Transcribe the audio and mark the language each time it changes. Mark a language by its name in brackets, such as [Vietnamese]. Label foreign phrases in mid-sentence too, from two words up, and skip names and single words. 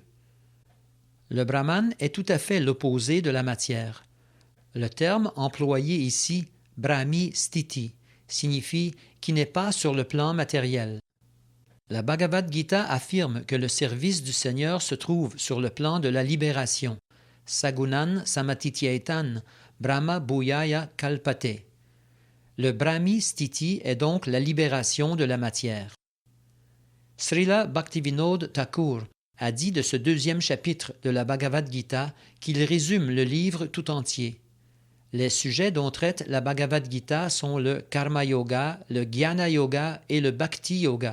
[French] Le Brahman est tout à fait l'opposé de la matière. Le terme employé ici, Brahmi Sthiti, signifie qui n'est pas sur le plan matériel. La Bhagavad Gita affirme que le service du Seigneur se trouve sur le plan de la libération. [Sanskrit] सगुणान् समतीत्यैतान् ब्रह्म भूयाय कल्पते. [French] Le Brahmi Sthiti est donc la libération de la matière. Srila Bhaktivinoda Thakur a dit de ce deuxième chapitre de la Bhagavad Gita qu'il résume le livre tout entier. Les sujets dont traite la Bhagavad Gita sont le Karma Yoga, le Jnana Yoga et le Bhakti Yoga.